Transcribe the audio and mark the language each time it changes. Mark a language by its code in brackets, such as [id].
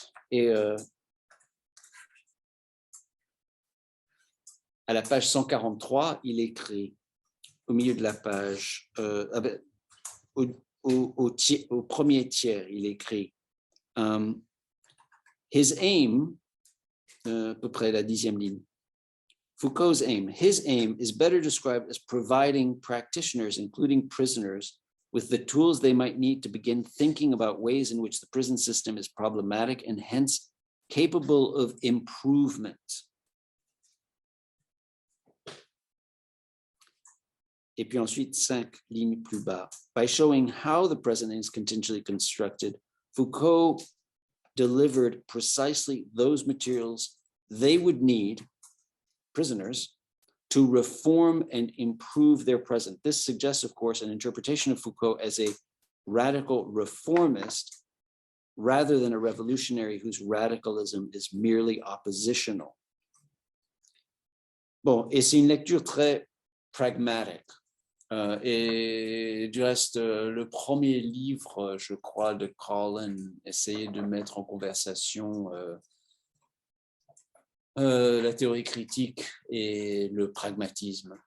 [fr] Et à la page 143, il écrit au milieu de la page, au premier tiers, il écrit [en] his aim, [fr] à peu près la 10e ligne. [en] Foucault's aim. His aim is better described as providing practitioners, including prisoners, with the tools they might need to begin thinking about ways in which the prison system is problematic and hence capable of improvement. [fr] Et puis ensuite, 5 lignes plus bas. [en] By showing how the present is contingently constructed, Foucault delivered precisely those materials they would need, prisoners, to reform and improve their present. This suggests, of course, an interpretation of Foucault as a radical reformist rather than a revolutionary whose radicalism is merely oppositional. [fr] Bon, et c'est une lecture très pragmatique. Et du reste, le premier livre, je crois, de Colin essayait de mettre en conversation la théorie critique et le pragmatisme.